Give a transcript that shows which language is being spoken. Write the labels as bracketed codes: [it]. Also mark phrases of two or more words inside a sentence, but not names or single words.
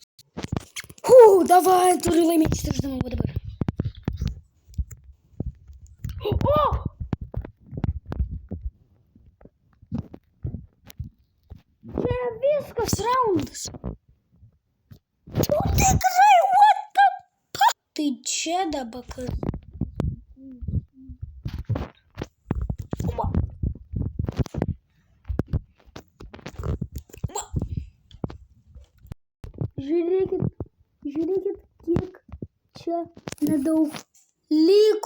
[lt] Davai, turiu laimėti šitą žaidimą dabar. O! Čia viskas raundas. Tikrai, [en] what the fuck? [lt] Tai čia dabar kas. Žiūrėkit, kiek čia nedaug liko.